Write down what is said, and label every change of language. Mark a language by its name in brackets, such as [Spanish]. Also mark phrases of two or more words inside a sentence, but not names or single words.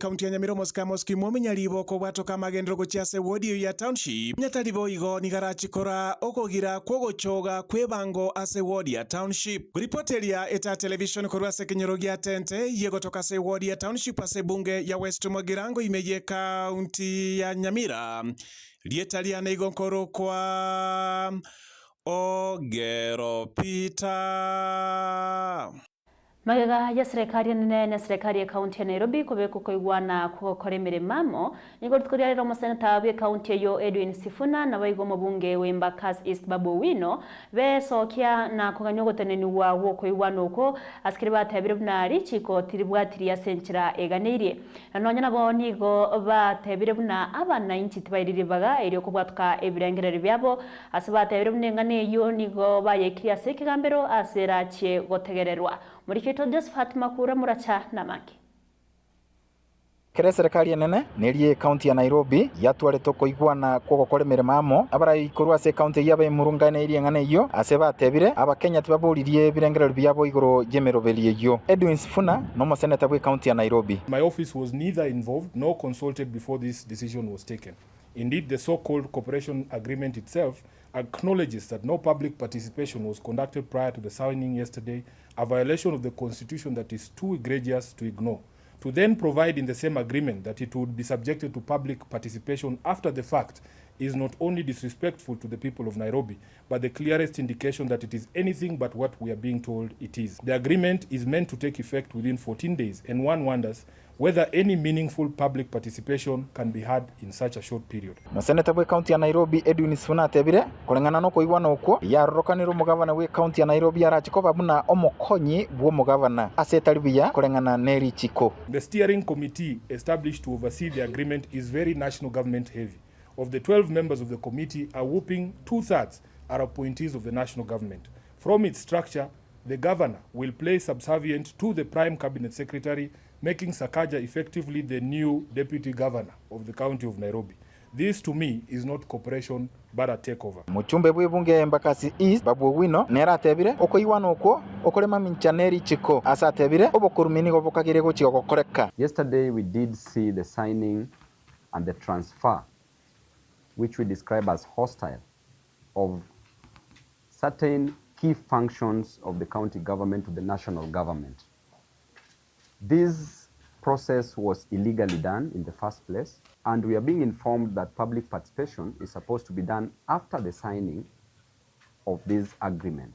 [Gusii] county ya Nyamira Moscamos kimomi nyalibo ko bwatoka magendro gochiase wodi ya township nyatali boigo nigarachikora okogira kwogochoga kwebango ase wodi ya township ripotelia eta television korwase kenyorogia tente yegotoka se wodi ya township ase bunge ya West Magirango imeye kaunti ya Nyamira lietalia neigonkoro kwa Ogero Peter magega ya serikali nene na serikali ya kaunti ya Nairobi kubeko koigwana kugokora emirimo nigo tukoria rero museneta bwe kaunti yo Edwin Sifuna na baigo mubunge w'Embakasi East Babu Wino besokia na kuganyo goteneni wa wo koigwana uko askiri batebire bunari chiko tiribwatiria senchira eganirie nonya nabo nigo batebire buna abana inchi tibairiribaga eri okubwatuka ebirengereri byabo asibatebire bunengane yo nigo bayekiria sekigambero aserache gotegererwa Murikito Josephat Makura muracha namaki. Kere serikali nene nerie county ya Nairobi yatwaretwo koigwana kwogokora emirimo amo abarai korwase county yabe murungane iri ngane iyo ase batebire abakenya tibaburirie birengerero byabo igoro yemeroberie iyo Edwin Sifuna no senator bwe county ya Nairobi. [English] My office was neither involved nor consulted before this decision was taken. Indeed, the so-called cooperation agreement itself acknowledges that no public participation was conducted prior to the signing yesterday, a violation of the Constitution that is too egregious to ignore. To then provide in the same agreement that it would be subjected to public participation after the fact is not only disrespectful to the people of Nairobi, but the clearest indication that it is anything but what we are being told it is. The agreement is meant to take effect within 14 days, and one wonders whether any meaningful public participation can be had in such a short period. [Gusii] No Senator bwe county ya Nairobi Edwin Sifuna atebire kurengana no koigwana uko yarorokaniro mugavana bwe county ya Nairobi arachikoba buna omokonyi bwo mugavana asetalibia kurengana neri chiko. [English] The steering committee established to oversee the agreement is very national government heavy. Of the 12 members of the committee, a whopping 2/3 are appointees of the national government. From its structure, the governor will play subservient to the prime cabinet secretary, making Sakaja effectively the new deputy governor of the county of Nairobi. This to me is not cooperation but a takeover. [Gusii] Muchumbe bwe bunge Embakasi East Babu Wino nera atebire okoigwana uko okorema minchaneri chiko asa atebire obokurumini gobokagire gochigo gokoreka. [English] Yesterday we did see the signing and the transfer, which we describe as hostile, of certain key functions of the county government to the national government. This process was illegally done in the first place, and we are being informed that public participation is supposed to be done after the signing of this agreement.